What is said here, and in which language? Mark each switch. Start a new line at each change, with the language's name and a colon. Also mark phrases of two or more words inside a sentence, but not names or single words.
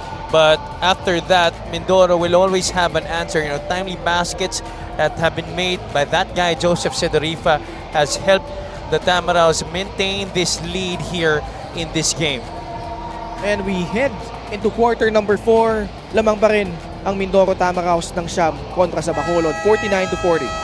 English: But after that, Mindoro will always have an answer. You know, timely baskets that have been made by that guy, Joseph Sedorifa, has helped the Tamaraws maintain this lead here in this game. And we head into quarter number 4.
Filipino: Lamang pa rin ang Mindoro Tamaraws ng Siam kontra sa Bacolod, 49-40.